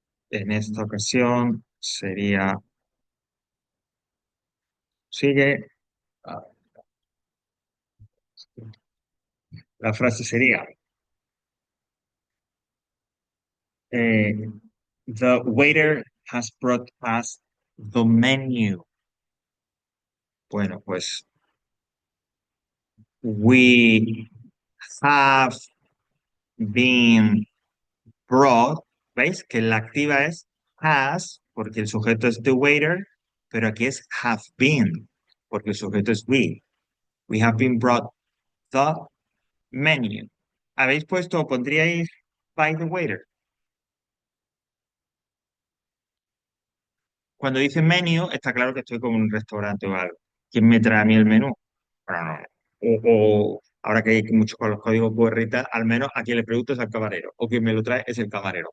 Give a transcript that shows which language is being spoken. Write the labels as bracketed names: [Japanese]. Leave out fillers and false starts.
[Spanish] En esta ocasión sería, sigue, ah, la frase sería, eh, [English] the waiter has brought us The menu. [Spanish] Bueno, pues [English] we have been brought. [Spanish] ¿Veis? Que la activa es has, porque el sujeto es the waiter, pero aquí es [English] have been, [Spanish] porque el sujeto es we. [English] We have been brought the menu. [Spanish] ¿Habéis puesto, pondríais [English] by the waiter? [Spanish] Cuando dice menu, está claro que estoy como en un restaurante o algo. ¿Quién me trae a mí el menú? Bueno, no. Ahora que hay muchos con los códigos QR y tal, al menos a quien le pregunto es al camarero, o quien me lo trae es el camarero.